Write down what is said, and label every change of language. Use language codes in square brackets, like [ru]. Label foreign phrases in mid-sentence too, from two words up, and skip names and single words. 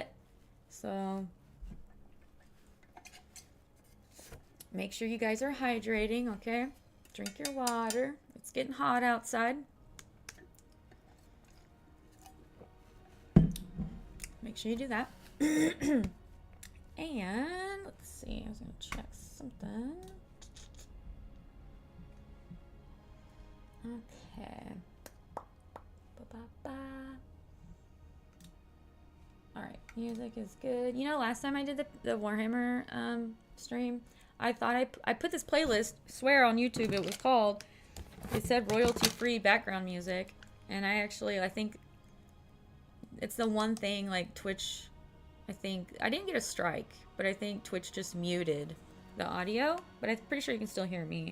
[en] So make sure you guys are hydrating, okay? Drink your water. It's getting hot outside. Make sure you do that. And let's see, I was gonna check something. Okay. Ba-ba-ba. All right, music is good. You know, last time I did the Warhammer stream, I thought I put this playlist, swear on YouTube it was called, it said royalty-free background music, and I think it's the one thing, like, Twitch, I think, I didn't get a strike, but I think Twitch just muted the audio, but I'm pretty sure you can still hear me.